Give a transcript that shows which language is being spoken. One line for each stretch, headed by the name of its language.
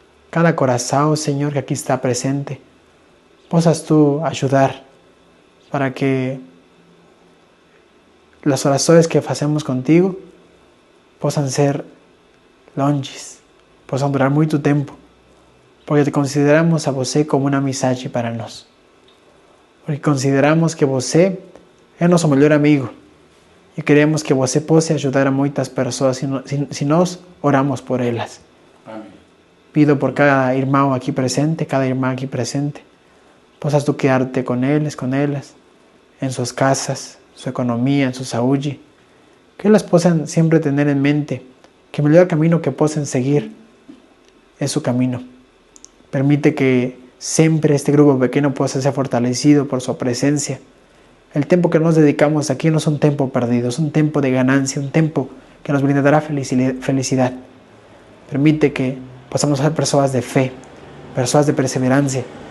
Spanish: Cada corazón, Señor, que aquí está presente, puedas tú ayudar para que las oraciones que hacemos contigo puedan ser longes, puedan durar mucho tiempo, porque te consideramos a você como una amizade para nós.
Portuguese: Porque consideramos que você é nosso melhor amigo e queremos que você possa ajudar a muitas pessoas se nós oramos por elas. Amém. Pido por cada irmão aqui presente, cada irmã aqui presente, possas tu quedarte com eles, com elas, em suas casas, sua economia, em sua saúde, que elas possam sempre ter em mente que o melhor caminho que possam seguir é su caminho.
Spanish: Permite que siempre este grupo pequeño pueda ser fortalecido por su presencia. El tiempo que nos dedicamos aquí no es un tiempo perdido, es un tiempo de ganancia, un tiempo que nos brindará felicidad. Permite que podamos ser personas de fe, personas de perseverancia.